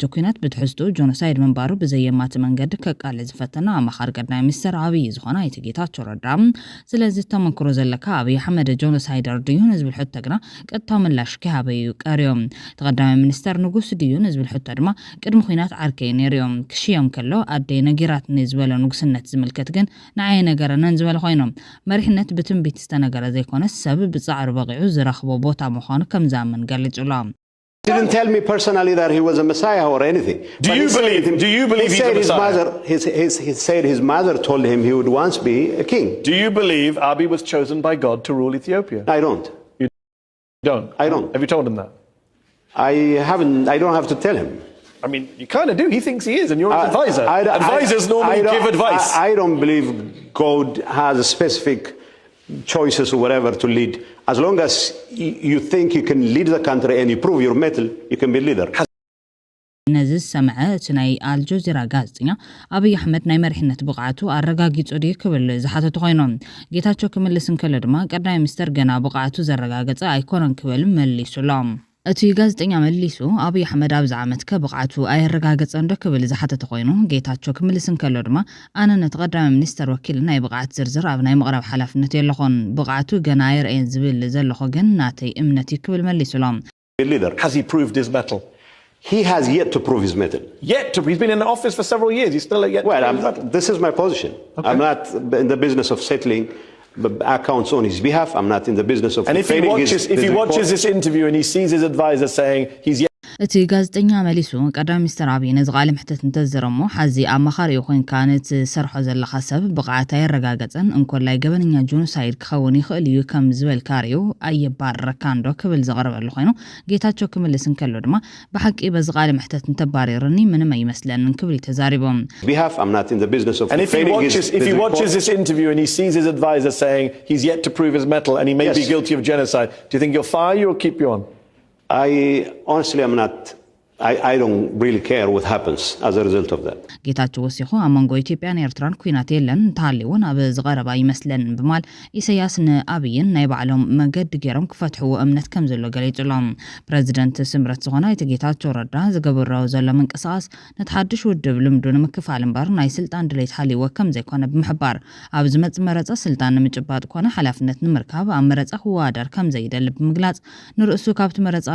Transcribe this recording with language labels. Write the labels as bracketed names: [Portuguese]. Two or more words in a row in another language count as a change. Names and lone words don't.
[Tigrinya] ኩናት ብትሕዝቱ ጆኖሳይድ መንባሩ ብዘየማት መንገድ ከቃል ዝፈተና ኣማኻሪ ቀዳማይ ሚኒስትር ኣብይ ዝኾነ ኣይተ ጌታቸው ረዳ ስለዚ ተመክሮ ዘለካ ኣብይ ኣሕመድ ጆኖሳይደር ድዩን ዝብል ሕቶ ግና ቀጥታዊ ምላሽ ክሃበዩ ቀርዮም ተቀዳማይ ሚኒስትር ንጉስ ድዩን ዝብል ሕቶ ድማ ቅድሚ ኩናት ዓርከይ ነይሮም ክሽዮም ከሎ ኣደይ ነጊራትኒ ዝበለ ንጉስነት ዝምልከት ግን ንዓይ ነገረነን ዝበለ ኮይኖም መሪሕነት ብትንቢት ዝተነገረ ዘይኮነ ሰብ ብጻዕሪ በቂዑ ዝረኽቦ ቦታ ምዃኑ ከም ዛመን ገሊጹሎም [English] He didn't tell me personally that he was a Messiah or anything. Do you believe he's a Messiah? He said his mother told him he would once be a king. Do you believe Abiy was chosen by God to rule Ethiopia? I don't. You don't? I don't. Have you told him that? I don't have to tell him. I mean, you kind of do. He thinks he is, and you're his advisor. Advisors normally give advice. I don't believe God has a specific choices or whatever to lead. As long as you think you can lead the country and you prove your mettle, you can be leader. [Tigrinya] ነዚ ሰምዐት ናይ አልጀዚራ ጋዜጠኛ ኣብይ ኣሕመድ ናይ መሪሕነት ብቕዓቱ ኣረጋጊጹ ዲ ክብል ዝሓተቱ ኮይኖም ጌታቸው ክምልስ እንከሎ ድማ ቀዳማይ ሚኒስትር ገና ብቕዓቱ ዘረጋገጸ ኣይኮነን ክብል መሊሱሎም እቲ ጋዜጠኛ መሊሱ ኣብይ ኣሕመድ ኣብ ዓመት ከብቕዓቱ ኣይረጋገጸን ዶ ክብል ዝሓተተ ኮይኑ ጌታቸው ክምልስ እንከሎ ድማ ኣነ ነቲ ቀዳማይ ሚኒስትር ወኪል ናይ ብቕዓት ዝርዝር ኣብ ናይ ምቕራብ ሓላፍነት የለኾን ብቕዓቱ ገና ኣይርአን ዝብል ዘለኹ ግን ናተይ እምነት ክብል መሊሱሎም [English] leader. Has he proved his mettle? He has yet to prove his mettle. He's been in the office for several years. He's still yet to prove his mettle. This is my position. Okay. I'm not in the business of settling accounts on his behalf. I'm not in the business of and if he watches this interview and he sees his advisor saying he's yet [Tigrinya] እቲ ጋዜጠኛ መሊሱ ቀዳማይ ሚኒስትር አብይ ነዚ ቃለ መሕተት እንተዘረሞ ሓዚ ኣብ መኻሪኡ ኮይንካ ነቲ ሰርሖ ዘለኻ ሰብ ብቕዓት ኣይረጋገፀን እንኮላይ ገበነኛ ጆኖሳይድ ክኸውን ይኽእል እዩ ከም ዝበልካ ርኡ ኣየባረረካን ዶ ክብል ዘቕረበሉ ኮይኑ ጌታቸው ክምልስ እንከሎ ድማ ብሓቂ በዚ ቃለ መሕተት እንተባሪርኒ ምንም ኣይመስለንን ክብል ተዛሪቦም [English] And if he watches this interview and he sees his advisor saying he's yet to prove his mettle and he may be guilty of genocide, do you think he'll fire you or keep you on? I honestly am not. I don't really care what happens as a result of that. [Tigrinya] ጌታቸው ወሲኹ ኣብ መንጎ ኢትዮጵያን ኤርትራን ኩናት የለን እንተሃልዩን ኣብ ዝቐረባ ይመስለን ብማል ኢሳያስ ንኣብይን ናይ ባዕሎም መገዲ ገይሮም ክፈትሕዎ እምነት ከም ዘሎ ገሊጹሎም ፕሬዚደንት ስምረት ዝኾነ እቲ ጌታቸው ረዳ ዝገበረው ዘሎ ምንቅስቓስ ነቲ ሓድሽ ውድብ ልምዱ ንምክፋል እምበር ናይ ስልጣን ድሌት ሃልይዎ ከም ዘይኮነ ብምሕባር ኣብ ዝመጽእ መረፃ ስልጣን ንምጭባጥ ኮነ ሓላፍነት ንምርካብ ኣብ መረፃ ክወዳደር ከም ዘይደሊ ብምግላጽ ንርእሱ ካብቲ መረፃ